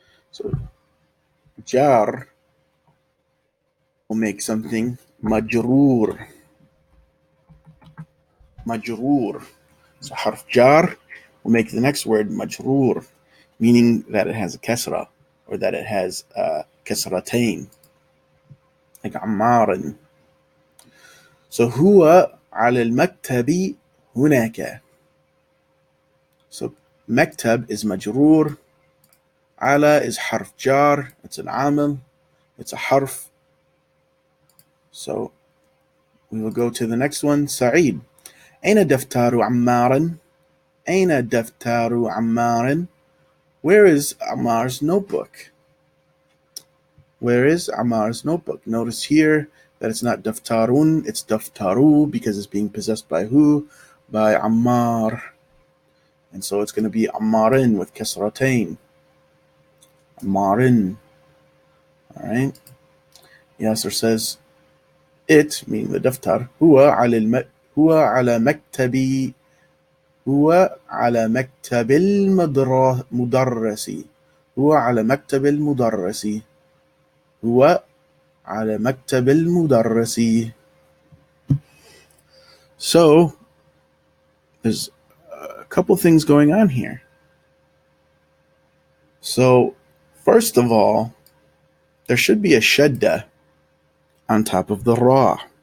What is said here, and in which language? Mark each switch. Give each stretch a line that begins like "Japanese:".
English: So jar will make something majroor. Majroor. So harf jar will make the next word majroor, meaning that it has a kasra or that it has kasratain, like ammarin.
Arabic: So هو على المكتب هناك.
English: So maktab is majroor. Ala is harf jar. It's an amil. It's a harf. So we will go to the next one. Sa'id.
Arabic: أين دفتر عمار؟ أين دفتر عمار?
English: Where is Ammar's notebook? Where is Ammar's notebook? Notice here that it's not daftarun, it's daftaru because it's being possessed by who? By Ammar. And so it's going to be Ammarin with kasratain. Ammarin. All right. Yasser says, it, meaning the daftar,
Arabic: هو على مكتب هو على مكتب المدرس هو على مكتب المدرس هو على مكتب المدرس.
English: So there's a couple things going on here. So first of all, there should be a shadda on top of the ra.